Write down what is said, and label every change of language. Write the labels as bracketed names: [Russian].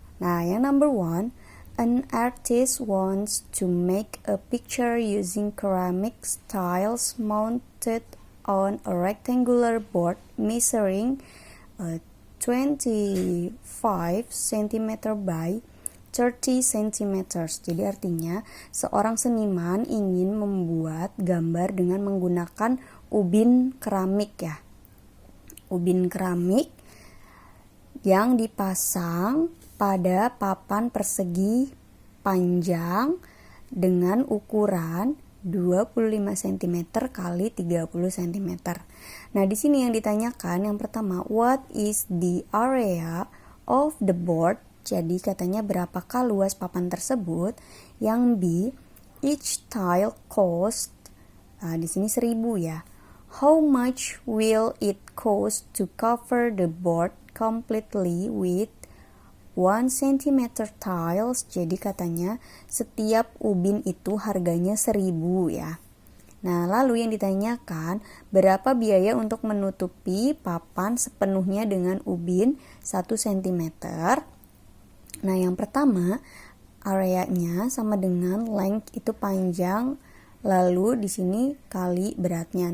[Indonesian] Nah, yang [English] number 1, an artist wants to make a picture using ceramic tiles mounted on a rectangular board measuring 25 cm by 30 cm. [Indonesian] Jadi artinya seorang seniman ingin membuat gambar dengan menggunakan ubin keramik ya. Ubin keramik yang dipasang pada papan persegi panjang dengan ukuran 25 cm kali 30 cm. Nah, di sini yang ditanyakan yang pertama, [English] what is the area of the board? [Indonesian] Jadi katanya berapakah luas papan tersebut? Yang B, [English] each tile cost. [Indonesian] Nah, di sini 1000 ya. [English] How much will it cost to cover the board completely with 1 cm tiles? [Indonesian] Jadi katanya setiap ubin itu harganya 1000 ya. Nah, lalu yang ditanyakan berapa biaya untuk menutupi papan sepenuhnya dengan ubin 1 cm. Nah, yang pertama areanya sama dengan length itu panjang, lalu di sini kali beratnya.